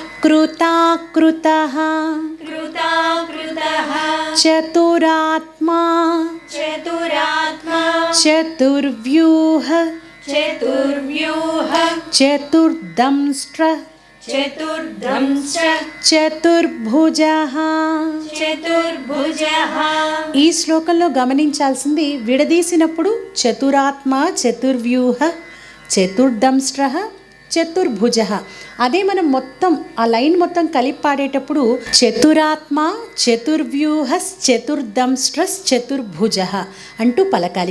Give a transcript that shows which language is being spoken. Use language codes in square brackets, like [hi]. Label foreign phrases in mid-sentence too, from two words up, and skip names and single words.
[sa] कृताकृतः कृताकृतः चतुरात्मा चतुरात्मा चतुर्व्यूह चतुर्व्यूह चतुर्दंष्ट्रः चतुर्दंश చతుర్భుజః. చతుర్భుజః. [te] ఈ శ్లోకంలో గమనించాల్సింది విడదీసినప్పుడు చతురాత్మ చతుర్వ్యూహ చతుర్దంష్ట్రః చతుర్భుజః. అదే మనం మొత్తం ఆ లైన్ మొత్తం కలిపి పాడేటప్పుడు చతురాత్మ చతుర్వ్యూహ చతుర్దంష్ట్రస్ చతుర్భుజః అంటూ పలకాలి.